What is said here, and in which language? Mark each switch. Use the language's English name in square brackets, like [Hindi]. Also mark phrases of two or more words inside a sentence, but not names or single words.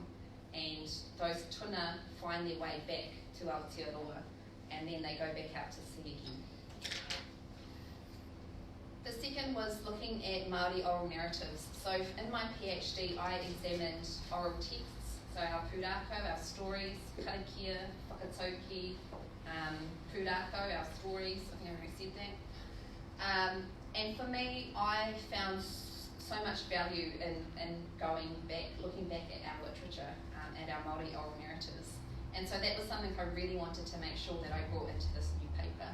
[English] And those tuna find their way back to Aotearoa, and then they go back out to sea again. The second was looking at Māori oral narratives. So in my PhD, I examined oral texts, so our pūrākau, our stories, [Māori] karakia, whakatauki, pūrākau, [English] our stories, I think I already said that. And for me, I found so much value in going back, looking back at our literature, at our Māori oral narratives. And so that was something I really wanted to make sure that I brought into this new paper.